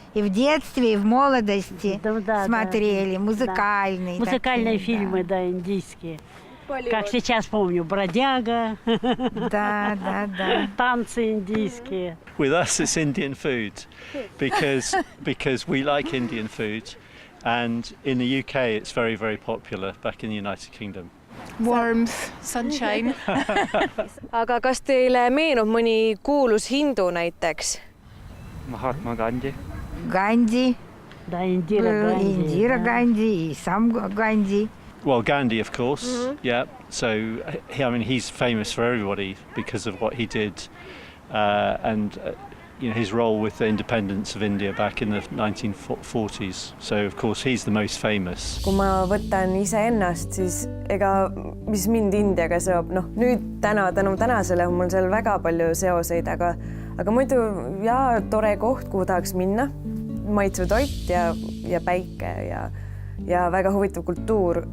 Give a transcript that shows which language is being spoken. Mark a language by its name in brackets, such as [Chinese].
[Russian] И в детстве, и в молодости смотрели. Музыкальные. Музыкальные фильмы, да, индийские. Как сейчас помню, «Бродяга». Да. Танцы индийские. [English] With us it's Indian food because we like Indian food. And in the UK, it's very, very popular back in the United Kingdom. Warmth, sunshine. [Estonian] Aga kas teile meenub mõni kuulus hindu näiteks? Mahatma Gandhi. Gandhi. [Russian] Да, Индира Ганди и сам Ганди. [English] Well, Gandhi, of course. Yeah. So, he's famous for everybody because of what he did, and his role with the independence of India back in the 1940s. So, of course, he's the most famous. [Estonian] Kui ma võtan iseennast, siis ega mis mind Indiaga seob, nüüd tänu tänasele on mul seal väga palju seoseid, aga muidu tore koht, kuhu tahaks minna, maitsev toit ja päike ja väga huvitav kultuur.